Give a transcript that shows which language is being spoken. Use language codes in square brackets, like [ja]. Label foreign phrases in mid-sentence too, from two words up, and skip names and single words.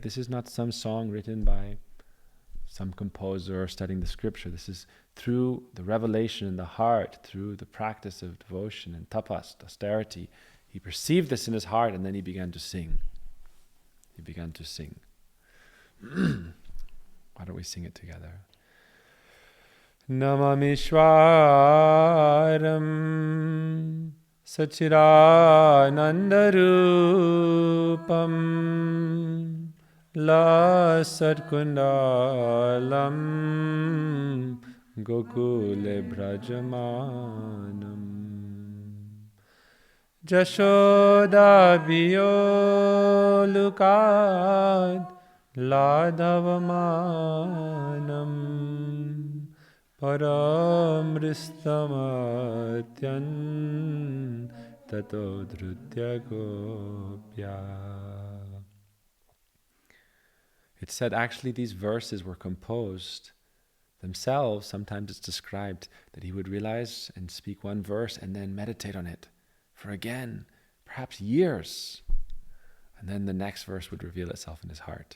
[en] This is not some song written by some composer studying the scripture. This is through the revelation in the heart, through the practice of devotion and tapas, austerity. He perceived this in his heart, and then he began to sing. Why don't we sing it together? [sa] Namamishwaram Sachidanandarupam La Satkundalam Gokule Brajamanam Jashoda Biyolukad Ladhavamanam Paramristamatyan Tato Dhrutya Gopya. [en] It's said actually these verses were composed themselves. Sometimes it's described that he would realize and speak one verse and then meditate on it for again, perhaps years. And then the next verse would reveal itself in his heart.